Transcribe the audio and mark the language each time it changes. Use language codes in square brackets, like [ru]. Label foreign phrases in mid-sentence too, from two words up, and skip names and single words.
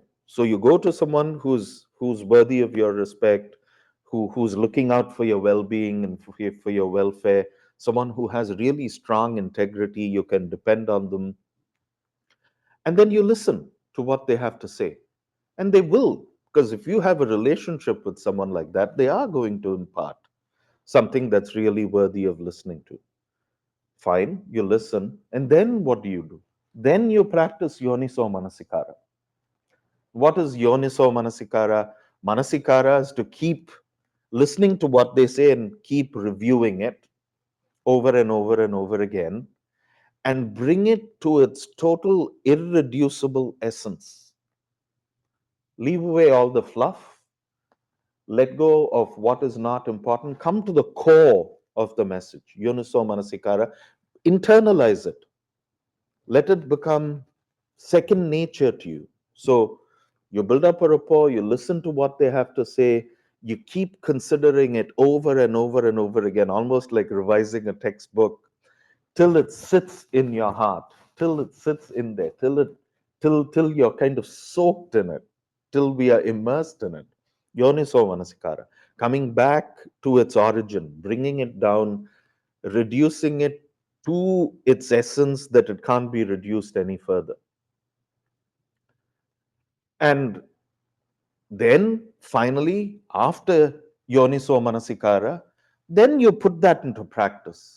[en] So you go to someone who's worthy of your respect, who's looking out for your well-being and for your welfare, someone who has really strong integrity, you can depend on them, and then you listen to what they have to say. And they will, because if you have a relationship with someone like that, they are going to impart something that's really worthy of listening to. Fine, you listen, and then what do? Then you practice [pi] yoniso manasikara. [en] What is [pi] yoniso manasikara? [en] Manasikara is to keep listening to what they say and keep reviewing it over and over and over again and bring it to its total irreducible essence. Leave away all the fluff, let go of what is not important, come to the core of the message. [pi] Yoniso manasikara, [en] internalize it, let it become second nature to you. So you build up a rapport, you listen to what they have to say, you keep considering it over and over and over again, almost like revising a textbook, till it sits in your heart, till it sits in there, till you're kind of soaked in it, till we are immersed in it. [pi] Yoniso manasikara, [en] coming back to its origin, bringing it down, reducing it to its essence that it can't be reduced any further. And then finally, after [pi] Yoniso Manasikara, [en] then you put that into practice.